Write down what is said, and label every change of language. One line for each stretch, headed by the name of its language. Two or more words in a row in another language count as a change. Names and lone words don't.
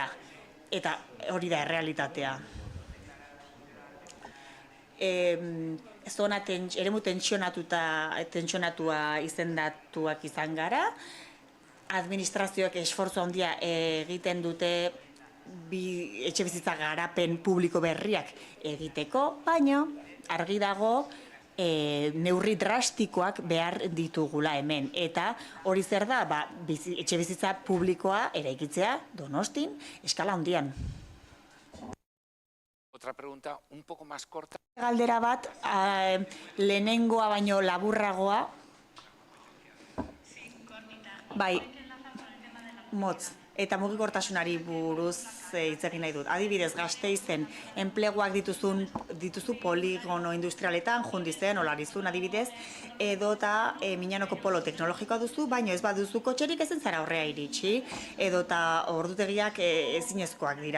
Basque: Eta hori da errealitatea. Zona eremu tentsionatua izendatuak izan gara, administrazioak esfortzu handia egiten dute etxe bizitza garapen publiko berriak egiteko, baina argi dago neurri drastikoak behar ditugula hemen. Eta hori zer da, etxe bizitza publikoa eraikitzea Donostin eskala handian.
Spanish: Otra pregunta un poco más corta.
Basque: Galdera bat, lehenengoa baino laburragoa. Bai, motz. Eta mugikortasunari buruz hitz egin nahi dut. Adibidez, Gasteizen enpleguak dituzu poligono industrialetan, Jundizen, Olarizun adibidez, edota Miñanoko polo teknologikoa duzu, baina ez baduzu kotxerik ezen zara aurrea iritsi, edota ordutegiak ezinezkoak dira.